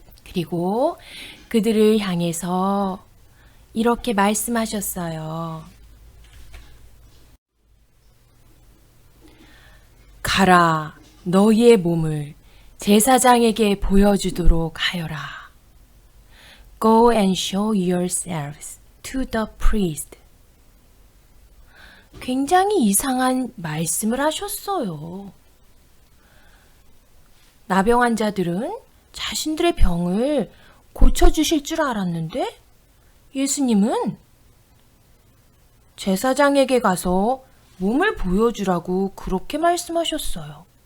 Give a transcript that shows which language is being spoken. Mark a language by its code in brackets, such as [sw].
[ko] 그리고 그들을 향해서 이렇게 말씀하셨어요. 가라, 너희의 몸을 제사장에게 보여주도록 하여라. [en] Go and show yourselves to the priest. [ko] 굉장히 이상한 말씀을 하셨어요. 나병 환자들은 자신들의 병을 고쳐주실 줄 알았는데 예수님은 제사장에게 가서 몸을 보여주라고 그렇게 말씀하셨어요.